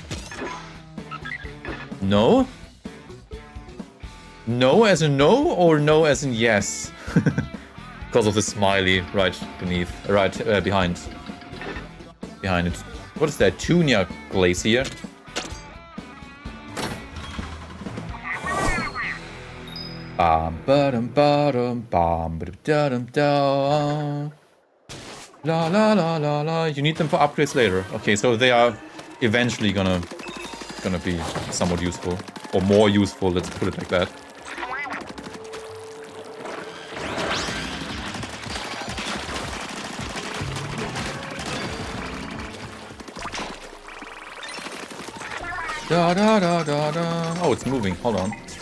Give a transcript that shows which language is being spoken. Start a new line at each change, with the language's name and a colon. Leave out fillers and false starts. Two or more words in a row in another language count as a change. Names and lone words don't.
English: No? No as in no, or no as in yes? Because of the smiley right beneath, behind it. What is that? Tunia Glacier? Bam ba-dum ba-dum bam ba-dum da. La la la la la. You need them for upgrades later. Okay, so they are eventually gonna be somewhat useful, or more useful. Let's put it like that. Da da da da da. Oh, it's moving. Hold on.